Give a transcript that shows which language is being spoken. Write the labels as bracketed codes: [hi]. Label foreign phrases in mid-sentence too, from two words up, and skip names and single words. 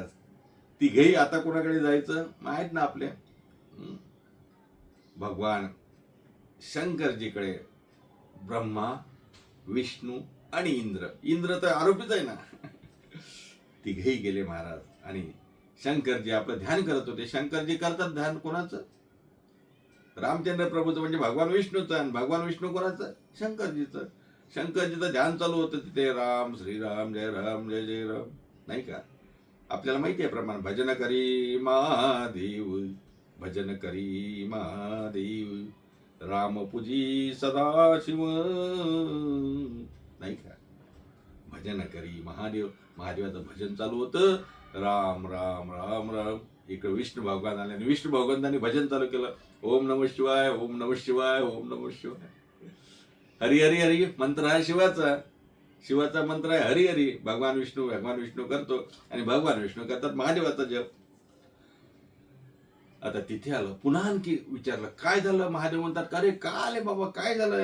[mr] तिघही आता कोणाकडे जायचं माहित ना आपले, भगवान शंकरजीकडे ब्रह्मा, विष्णू आणि इंद्र तर आरोपीच आहे ना. तिघेही गेले महाराज. आणि शंकरजी आपलं ध्यान करत होते. शंकरजी करतात ध्यान कोणाचं? रामचंद्र प्रभूचं, म्हणजे भगवान विष्णूचं. आणि भगवान विष्णू कोणाचं? शंकरजीचं. शंकरजीचं ध्यान चालू होतं तिथे. राम श्रीराम जय राम जय जय राम, नाही का? आपल्याला माहिती आहे प्रमाण. भजन करी महादेव, भजन करी महादेव, राम पूजी सदाशिव, नाही का? भजन करी महादेव. महादेवाचं भजन चालू होतं. राम राम राम राम. इकडे विष्णू भगवान आले आणि विष्णू भगवंतांनी भजन चालू केलं. [sa] ओम नमः शिवाय, ओम नमः शिवाय, ओम नमः शिवाय. [mr] हरी हरी हरी मंत्र आहे शिवाचा. शिवाचा मंत्र आहे हरी हरी. भगवान विष्णू करतो आणि भगवान विष्णू करतात महादेवाचा जप. आता तिथे आलं. पुन्हा आणखी विचारलं काय झालं. महादेव म्हणतात अरे का आले बाबा, काय झालं.